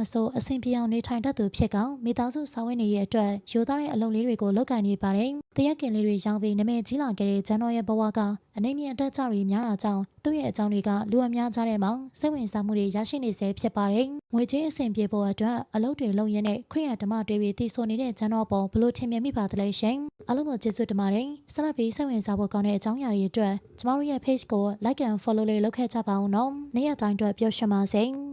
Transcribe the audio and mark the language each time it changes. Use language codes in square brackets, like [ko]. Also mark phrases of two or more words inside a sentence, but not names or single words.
[my] ဆိုအဆင်ပြေအောင်နေထိုင်တတ်သူဖြစ်ကောင်မိသားစုစာဝတ်နေရေးအတွက်ရိုးသားတဲ့အလုပ်လေးတွေကိုလုပ်ကိုင်နေပါတယ်တရက်ကင်လေးတွေရောင်းပြီးနာမည်ကြီးလာခဲ့တဲ့ဂျန်တော်ရဲ့ဘဝကအနေမြင့်အတက်ကြတွေများတာကြောင့်သူ့ရဲ့အကြောင်းတွေကလူအများကြားထဲမှာစိတ်ဝင်စားမှုတွေရရှိနေဆဲဖြစ်ပါတယ်ငွေကြေးအဆင်ပြေဖို့အတွက်အလုပ်တွေလုပ်ရင်းနဲ့ခရစ်ယာန်ဓမ္မတေးတွေတည်ဆိုနေတဲ့ဂျန်တော်ပေါ်ဘလို့ထင်မြင်မိပါသလဲရှင်အားလုံးကိုကျေးဇူးတင်ပါတယ်ဆက်လက်ပြီးစိတ်ဝင်စားဖို့ကောင်းတဲ့အကြောင်းအရာတွေအတွက်ကျမတို့ရဲ့ page ကို [en] like and follow [my] လေးလုပ်ခဲ့ကြပါဦးနော်နေ့ရက်တိုင်းအတွက်ပျော်ရွှင်ပါစေ